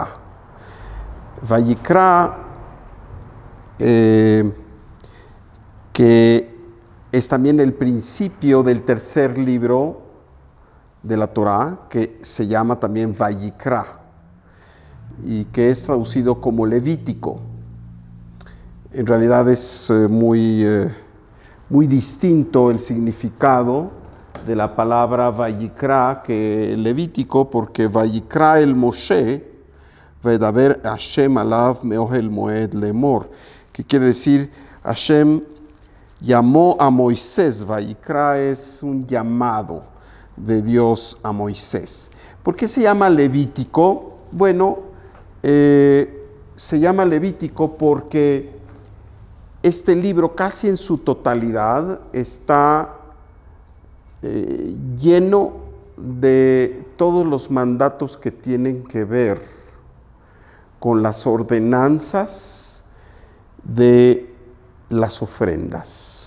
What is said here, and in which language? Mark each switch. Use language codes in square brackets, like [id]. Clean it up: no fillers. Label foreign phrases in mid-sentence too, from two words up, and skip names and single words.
[es] Vayikra, que es también el principio del tercer libro de la Torá, que se llama también Vayikra, y que es traducido como Levítico. En realidad es muy distinto el significado de la palabra Vayikra que Levítico, porque [he] ויקרא אל משה, וידבר השם אליו מאהל מועד לאמר, [es] que quiere decir Hashem llamó a Moisés. Vayikra es un llamado de Dios a Moisés. ¿Por qué se llama Levítico? Bueno, se llama Levítico porque este libro casi en su totalidad está lleno de todos los mandatos que tienen que ver con las ordenanzas de las ofrendas.